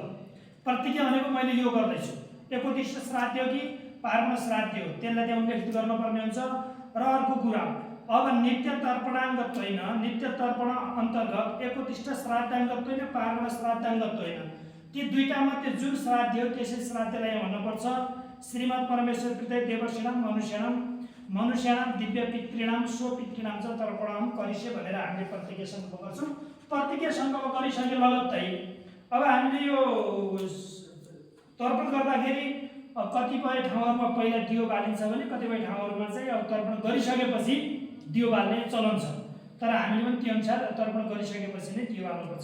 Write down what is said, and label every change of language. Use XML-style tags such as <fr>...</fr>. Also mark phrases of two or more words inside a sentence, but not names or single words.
<ne>प्रतिज्ञा भनेको मैले यो गर्दै छु। एकोदिष्ट श्राद्ध हो कि पार्न श्राद्ध हो त्यसलाई त्यहाँ उल्लेखित गर्नुपर्ने हुन्छ। र अर्को कुरा अब नित्य तर्पणाङ्गत होइन, नित्य तर्पण अन्तर्गत एकोदिष्ट श्राद्धाङ्गत होइन, पार्न श्राद्धाङ्गत होइन। ती दुईटा मध्ये जुन श्राद्ध हो त्यसै श्राद्धलाई भन्नुपर्छ</ne> <sa>श्रीमद् परमेश्वर कृते देवर्षिणाम मनुष्याणाम दिव्य पितृणाम स्वपितृणाम च तर्पणम करिष्ये</sa> <ne>भनेर हामीले प्रतिज्ञा संकल्प गर्छौं। प्रतिज्ञा संकल्प गरिसके लगत्तै अब हामीले यो तर्पण गर्दाखेरि कतिपय ठाउँहरुमा पहिला दियो बालिन्छ भने कतिपय ठाउँहरुमा चाहिँ अब तर्पण गरिसकेपछि दियो बाल्ने चलन छ। तर हामीले पनि त्यो अनुसार तर्पण गरिसकेपछि नै दियो बाल्नुपर्छ।</ne>